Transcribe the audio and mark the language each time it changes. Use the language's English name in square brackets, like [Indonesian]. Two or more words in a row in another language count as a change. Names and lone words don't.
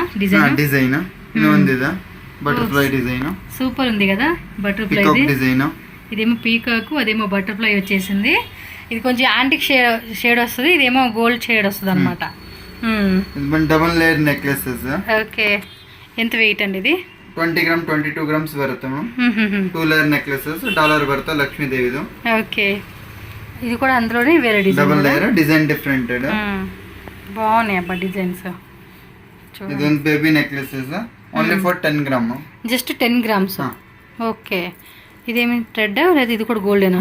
[English] design butterfly design [Telugu] సూపర్ ఉంది కదా [English] butterfly design [Telugu] ఇదేమో పీకాక్ అదేమో బటర్ఫ్లై వచ్చేసింది ఇది కొంచెం [English] antique shade [Telugu] వస్తుంది ఇదేమో [English] gold shade [Telugu] వస్తుంది అనమాట [English] double layer necklaces [Telugu] ఓకే ఎంత వెయిట్ అండి ఇది [Kannada] 20 ಗ್ರಾಮ್ 22 ಗ್ರಾಮ್ಸ್ ಬರುತ್ತೆ ಮ್ಯಾಮ್ 2 [English] layer necklaces dollar [Kannada] బರುತ್ತೆ లక్ష్మీదేవిದು [Telugu] ఓకే ఇది కూడా అందులోనే వేరే డిజైన్ [English] double layer design different [Telugu] బాగున్నాయి అబ్బా డిజైన్స్ ఇది ಒಂದು [English] baby necklaces only for [Telugu] 10 గ్రామ్ [English] just 10 grams okay [Telugu] ఇదేమి థ్రెడ్ లేదా ఇది కూడా గోల్డేనా